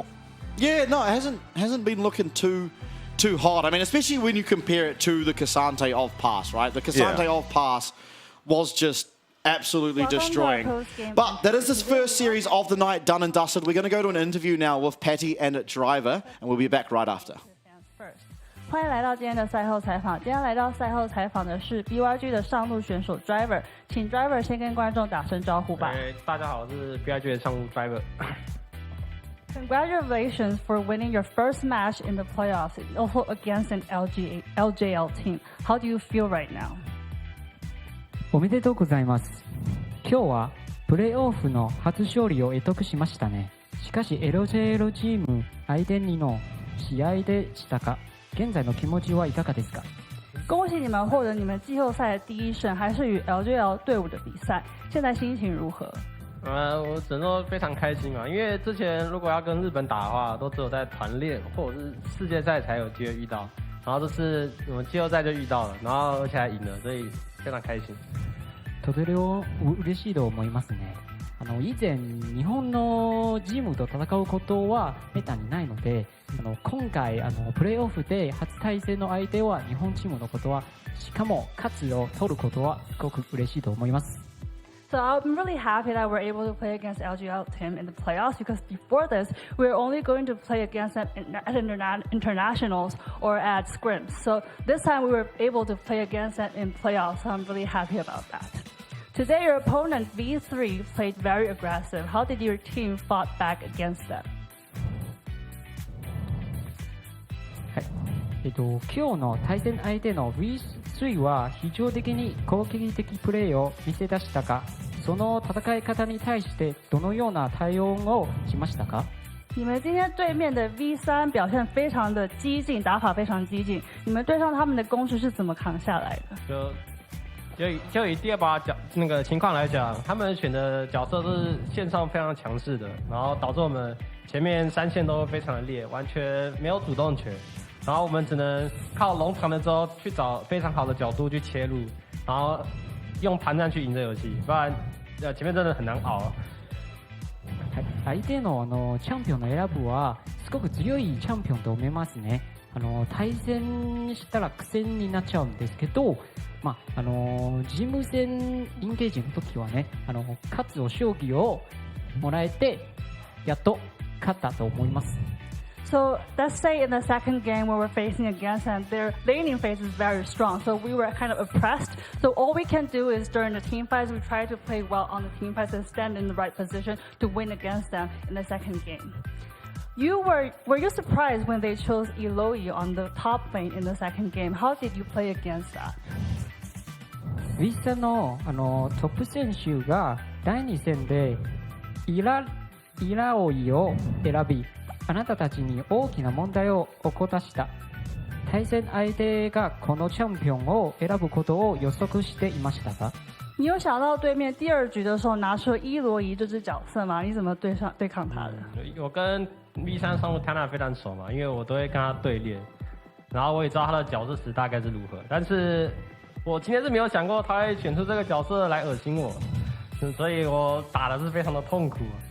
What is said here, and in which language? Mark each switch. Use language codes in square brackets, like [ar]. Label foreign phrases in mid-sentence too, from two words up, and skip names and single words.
[en] Yeah, no, it hasn't been looking too hot. I mean, especially when you compare it to the Cassante of Pass, right? The Cassante of Pass was just absolutely destroying. But that is this first series of the night done and dusted. We're going to go to an interview now with Patty and Driver, and we'll be back right after. [zh] 欢迎来到今天的赛后采访。今天来到赛后采访的是 BYG 的上路选手 Driver， 请 Driver 先跟观众打声招呼吧。大家好，我是 BYG 的上路 Driver。 [en] Congratulations for winning your first match in the playoffs, also against an LJL team. How do you feel right now? [ja] おめでとうございます。今日はプレーオフの初勝利を得得しましたね。しかし LJL チーム相手にの試合でしたか？ [zh] 现在的 [ja] 気持ちはいかがですか？ [zh] 恭喜你们获得你们季后赛的第一胜，还是与 LJL 队伍的比赛，现在心情如何？我只能说非常开心啊，因为之前如果要跟日本打的话，都只有在团练或者是世界赛才有機會遇到，然後這次我們季後賽就遇到了，然後而且還贏了，所以非常開心。 [ja] とても嬉しいと思いますね。以前日本のチームと戦うことはめったにないので、今回プレーオフで初対戦の相手は日本チームのことは、しかも勝ちを取ることはすごく嬉しいと思います。 [en] So I'm really happy that we're able to play against LGL team in the playoffs, because before this, we were only going to play against them at internationals or at scrims. So this time we were able to play against them in playoffs, so I'm really happy about that. Today your opponent V3 played very aggressive. How did your team fight back against them? [ja] はい、今日の対戦相手の V3 は非常的に攻撃的プレーを見せ出したが、その戦い方に対してどのような対応をしましたか？ [zh] 你们今天对面的 V3 表现非常的激进，打法非常激进。你们对上他们的攻势是怎么扛下来的？就以第二把那个情况来讲，他们选的角色都是线上非常强势的，然后导致我们前面3线都非常的烈，完全没有主动权，然后我们只能靠龙长了之后去找非常好的角度去切入，然后用盘战去赢这游戏，不然前面真的很难熬。 [ja] 相手のチャンピオンの選ぶはすごく強いチャンピオンと思いますね。対戦したら苦戦になっちゃうんですけど、チーム戦インゲージの時はね、勝つを勝利をもらえてやっと勝ったと思います。 [en] So let's say in the second game where we're facing against them, their laning phase is very strong. So we were kind of oppressed. So all we can do is during the team fights, we try to play well on the team fights and stand in the right position to win against them in the second game. Were you surprised when they chose Eloi on the top lane in the second game? How did you play against that? [ja] ウィッサのトップ選手が第2戦でイラオイを選び、あなたたちに大きな問題を起こした。対戦相手がこのチャンピオンを選ぶことを予測していましたか？ [zh] 你有想到对面第2局的时候拿出伊罗伊这支角色吗？你怎么对抗他的？我跟 V3 上路 Tana 非常熟嘛，因为我都会跟他对练，然后我也知道他的角色池大概是如何，但是我今天是没有想过他会选出这个角色来恶心我，所以我打的是非常的痛苦。